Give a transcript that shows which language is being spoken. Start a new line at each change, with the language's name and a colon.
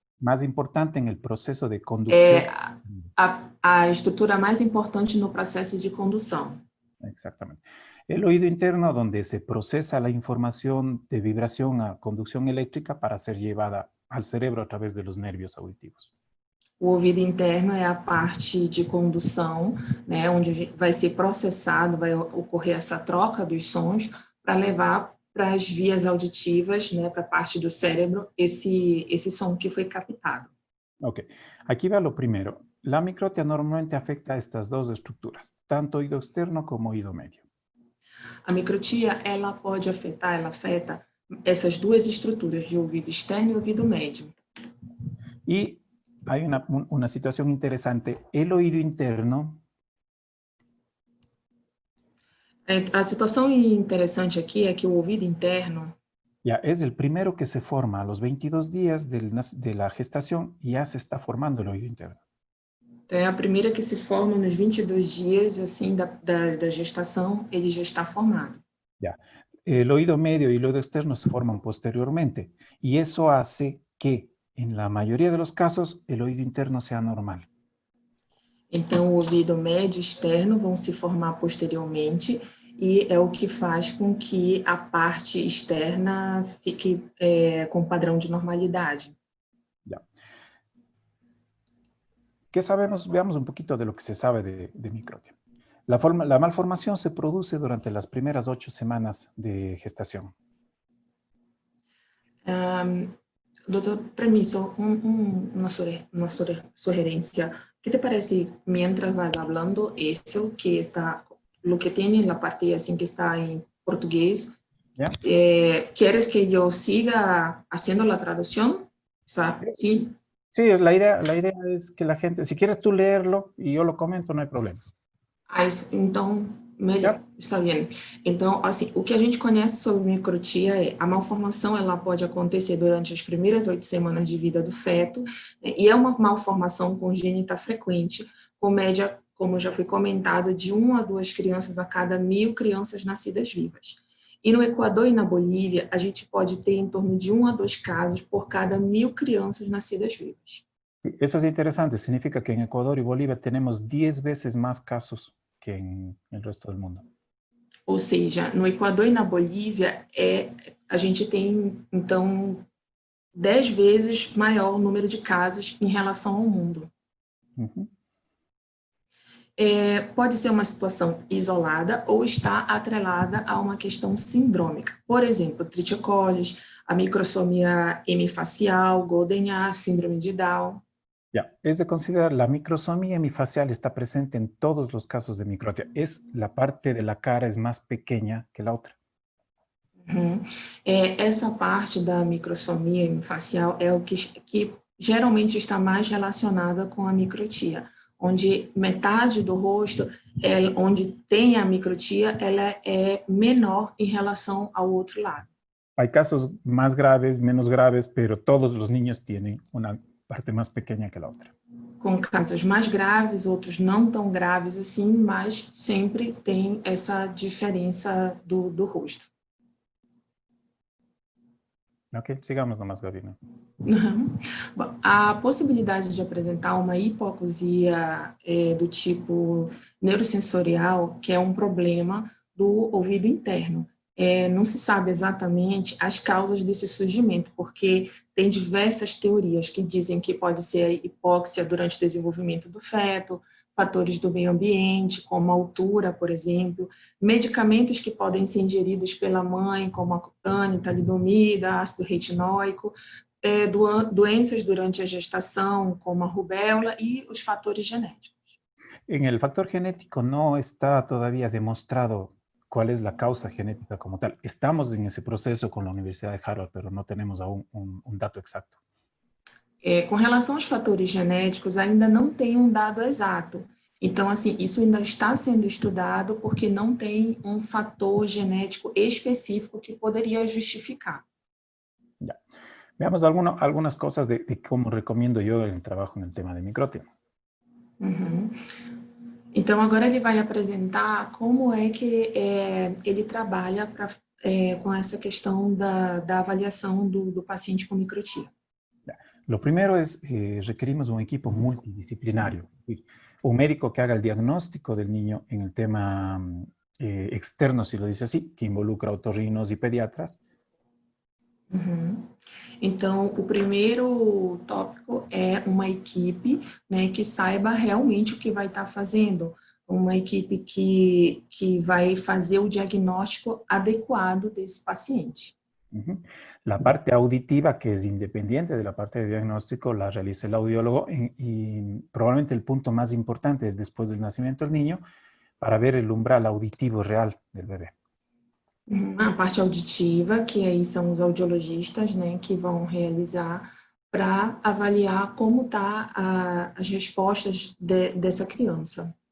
Spanish: Más importante en el proceso de conducción.
Portuguese: A estrutura mais importante no processo de condução.
Spanish: Exactamente. El oído interno, donde se procesa la información de vibración a conducción eléctrica para ser llevada al cerebro a través de los nervios auditivos.
Portuguese: O ouvido interno é a parte de condução, né, onde vai ser processado, vai ocorrer essa troca dos sons para levar para as vias auditivas, né, para a parte do cérebro, esse som que foi captado.
Spanish: Ok, aquí va lo primero. La microtia normalmente afecta a estas dos estructuras, tanto oído externo como oído medio.
Portuguese: A microtia, ela afeta essas duas estruturas de ouvido externo e ouvido médio.
Spanish: Y hay una situación interesante. El oído interno...
Portuguese: A situação interessante aqui é que o ouvido interno
Spanish: ya es el primero que se forma a los 22 días de la gestación y ya se está formando el oído interno.
Portuguese: Então, é a primeira que se forma nos 22 dias assim, da gestação, ele já está formado.
Spanish: Ya. El oído medio y el oído externo se forman posteriormente y eso hace que en la mayoría de los casos el oído interno sea normal.
Portuguese: Então, o ouvido médio e externo vão se formar posteriormente e é o que faz com que a parte externa fique com padrão de normalidade.
Spanish: Ya. ¿Qué sabemos? Veamos un poquito de lo que se sabe de microtia. La malformación se produce durante las primeras 8 semanas de gestación. Doutor, permiso, una sugerencia. ¿Qué te parece mientras vas hablando eso que está, lo que tiene en la parte así que está en portugués? ¿Ya? ¿Quieres que yo siga haciendo la traducción? ¿Sí? Sí, la idea es que la gente, si quieres tú leerlo y yo lo comento, no hay problema.
Portuguese: Então, melhor, está bem. Então, assim, o que a gente conhece sobre microtia é a malformação, ela pode acontecer durante as primeiras 8 semanas de vida do feto, né, e é uma malformação congênita frequente, com média, como já foi comentado, de 1 a 2 crianças a cada 1000 crianças nascidas vivas. E no Equador e na Bolívia, a gente pode ter em torno de 1 a 2 casos por cada 1000 crianças nascidas vivas.
Spanish: Eso es interesante, significa que en Ecuador y Bolivia tenemos 10 veces más casos que en el resto del mundo.
Portuguese: Ou seja, no Equador e na Bolívia, a gente tem, então, 10 vezes maior número de casos em relação ao mundo. Uhum. Pode ser uma situação isolada ou está atrelada a uma questão sindrômica. Por exemplo, trichocolis, a microsomia hemifacial, Goldenhar, síndrome de Down.
Spanish: Ya, es de considerar la microsomía hemifacial está presente en todos los casos de microtia. Es la parte de la cara es más pequeña que la otra.
Portuguese: Essa parte da microsomia hemifacial é o que geralmente está mais relacionada com a microtia, onde metade do rosto, onde tem a microtia, ela é menor em relação ao outro lado.
Spanish: Hay casos más graves, menos graves, pero todos los niños tienen una parte más pequeña que la otra.
Portuguese: Com casos mais graves, outros não tão graves assim, mas sempre tem essa diferença do rosto.
Spanish: Ok, sigamos nomás, Gabina.
Portuguese: Bom, a possibilidade de apresentar uma hipoacusia do tipo neurosensorial, que é um problema do ouvido interno. Não se sabe exatamente as causas desse surgimento, porque tem diversas teorias que dizem que pode ser a hipóxia durante o desenvolvimento do feto, fatores do meio ambiente, como a altura, por exemplo, medicamentos que podem ser ingeridos pela mãe, como a cutânea, talidomida, ácido retinóico, doenças durante a gestação, como a rubéola, e os fatores genéticos.
Spanish: En el factor genético no está todavía demostrado cuál es la causa genética como tal. Estamos en ese proceso con la Universidad de Harvard, pero no tenemos aún un dato exacto.
Portuguese: Com relação aos fatores genéticos, ainda não tem um dado exato. Então, assim, isso ainda está sendo estudado porque não tem um fator genético específico que poderia justificar.
Spanish: Ya. Veamos algunas cosas de cómo recomiendo yo el trabajo en el tema de microtia. Uhum.
Portuguese: Então, agora ele vai apresentar como é que ele trabalha com essa questão da avaliação do paciente com microtia.
Spanish: Lo primero es, requerimos un equipo multidisciplinario, un médico que haga el diagnóstico del niño en el tema externo, si lo dice así, que involucra otorrinos y pediatras. Uhum.
Portuguese: Então, o primeiro tópico é uma equipe, né, que saiba realmente o que vai estar fazendo, uma equipe que vai fazer o diagnóstico adequado desse paciente.
Spanish: La parte auditiva, que es independiente de la parte de diagnóstico, la realiza el audiólogo y probablemente el punto más importante después del nacimiento del niño para ver el umbral auditivo real del bebé.
Portuguese: A parte auditiva, que aí são os audiologistas, né, que vão realizar para avaliar como tá as respostas dessa criança.